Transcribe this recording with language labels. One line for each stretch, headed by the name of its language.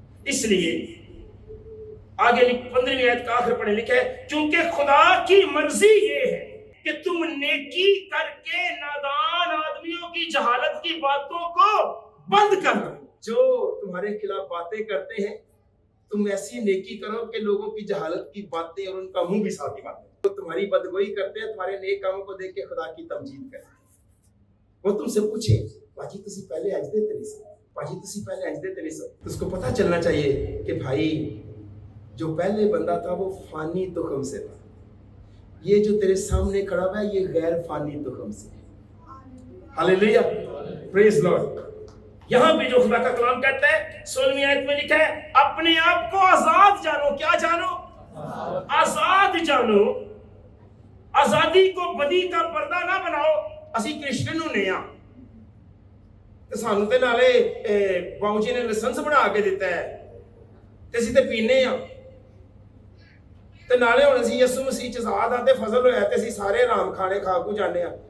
Urdu: اس لیے آگے 15ویں آیت کا آخر پڑھیں لکھا ہے، کیونکہ خدا کی مرضی یہ ہے کہ تم نیکی کر کے نادان آدمیوں کی جہالت کی باتوں کو بند کر دو. جو تمہارے خلاف باتیں کرتے ہیں تم ایسی نیکی کرو کہ لوگوں کی جہالت کی باتیں اور ان کا منہ بھی ساتھی باتیں. وہ تمہاری بدگوئی کرتے ہیں، تمہارے نیک کاموں کو دیکھ کے خدا کی تمجید کریں.
Punjabi: وہ تم سے پوچھیں باجی تسی پہلے اج دے تے نہیں، باجی تسی پہلے اج دے تے نہیں.
Urdu: تو اس کو پتہ چلنا چاہیے کہ بھائی جو پہلے بندہ تھا وہ فانی تخم سے تھا، یہ جو تیرے سامنے کھڑا ہوا ہے یہ غیر فانی تخم سے ہے. ہاللیلویہ.
English: Praise Lord.
Urdu: یہاں پہ جو خدا کا کلام کہتا ہے 16ویں آیت میں لکھا ہے، اپنے آپ کو آزاد جانو. کیا جانو؟ آزاد جانو. آزادی کو بدی کا پردہ نہ بناؤ.
Punjabi: اسی کرسچن ہونے ہاں تے سانو تے نالے باؤ جی نے لائسنس بنا کے دیتا ہے تے اسی تے پینے ہاں تے نالے ہن اسی یسوع مسیح چ آزاد آ تے فضل ہویا تے اسی سارے آرام کھانے کھا کو جانے ہاں.